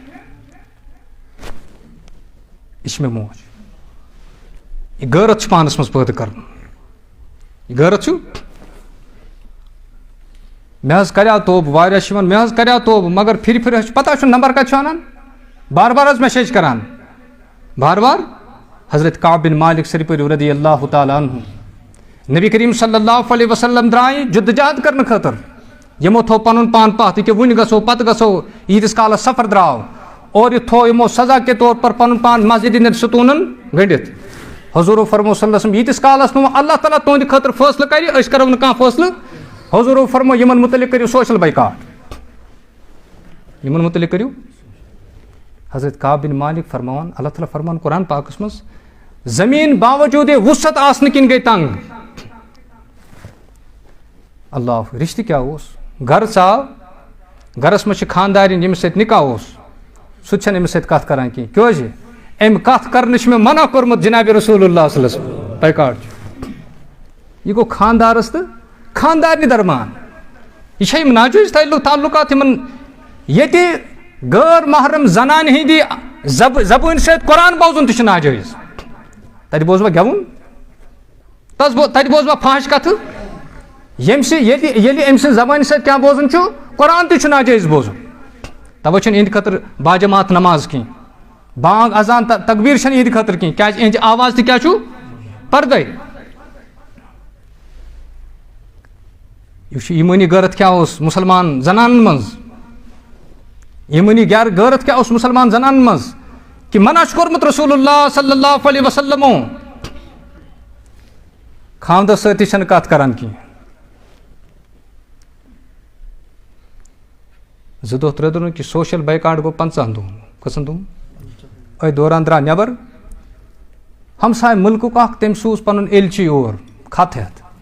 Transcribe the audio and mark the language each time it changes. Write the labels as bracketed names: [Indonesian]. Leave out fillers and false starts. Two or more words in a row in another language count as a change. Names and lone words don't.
[Kashmiri] مےٚ موج یہِ غٲرت چھُ پانس منٛز پٲدٕ کرُن یہِ غٲرت چھُ مےٚ حظ کریٛاو توبہٕ واریاہ چھِ یِوان مےٚ حظ کریٛاو توبہٕ مگر پھِرِ پھِرِ حظ چھُ پتہ چھُ نمبر کتہِ چھُ انان بار بار حظ میسیج کران بار بار حضرت کعب بن مالک سری پٔرِو [Arabic] رضی اللہ تعالیٰ عنہ [Kashmiri] نبی کریم [Arabic] صلی اللہ علیہ وسلم [Kashmiri] درٛاے جدوجہد کرنہٕ خٲطرٕ یِمو تھوٚو پنُن پان پتھ ییٚکیٛاہ وُنہِ گژھو پتہٕ گژھو ییٖتِس کالس سفر درٛاو اور یہِ تھوٚو یِمو [Urdu] سزا کے طور پر [Kashmiri] پنُن پان مسجدِ ہٕنٛدٮ۪ن ستوٗنن گٔنڈِتھ حضوٗرو فرمو [Arabic] صلی اللہ علیہ وسلم [Kashmiri] ییٖتِس کالس نہٕ اللہ تعالیٰ تُہنٛدِ خٲطرٕ فٲصلہٕ کرِ أسۍ کرو نہٕ کانٛہہ فٲصلہٕ حضوٗرو فرمو یِمن مُتعلق کٔرِو [English] social boycott [Kashmiri] یِمن مُتعلق کٔرِو حضرت کعب بن مالک فرماوان اللہ تعالیٰ فرمان قرآن پاکس منٛز زمیٖن باوجوٗدے وُسعت آسنہٕ کِنۍ گٔے تنگ اللہ رشتہٕ کیٛاہ اوس گرٕ ژاو گرس منٛز چھِ خاندارِنۍ ییٚمِس سۭتۍ نکاح اوس سُہ تہِ چھنہٕ أمِس سۭتۍ کتھ کران کینٛہہ کیٛازِ أمۍ کتھ کرنہٕ چھُ مےٚ منع کوٚرمُت جنابِ رسول اللہ [Arabic] صلی اللہ علیہ وسلم [Kashmiri] بایکاٹ چھُ یہِ گوٚو خاندارس تہٕ خاندارنہِ درمان یہِ چھا یِم ناجٲیز تعلقات یِمن ییٚتہِ غٲر محرم زنانہِ ہِنٛدِ زبٲنۍ سۭتۍ قرآن بوزُن تہِ چھُ ناجٲیز تتہِ بوزوا گٮ۪وُن تتہِ بوزوا فحش کتھٕ ییٚلہِ أمۍ سٕنٛزِ زبانہِ سۭتۍ کیٛاہ بوزُن چھُ قرآن تہِ چھُ ناجٲیز بوزُن توے چھنہٕ یِہنٛدِ خٲطرٕ باجماعت نماز کینٛہہ بانگ اذان تقبیٖر چھنہٕ یِہنٛدِ خٲطرٕ کینٛہہ کیٛازِ یِہنٛزِ آواز تہِ کیٛاہ چھُ پردے یہ ایمانی غیرت کیا اس مسلمان زنان مز ایمانی غیرت کیا اس مسلمان زنان مز کہ منع کورمت رسول اللہ [Arabic] صلی اللہ علیہ وسلم [Kashmiri] خاندر ستی چھن کت کران کی زٕ دۄہ ترٛےٚ دۄہ کہ [English] social boycott [Kashmiri] گو 50 دۄہن کٔژن دۄہن أتھۍ دوران درٛاو نٮ۪بر ہمساے ملکُک اکھ تٔمۍ سوٗز پنُن ایلچی اور خط ہٮ۪تھ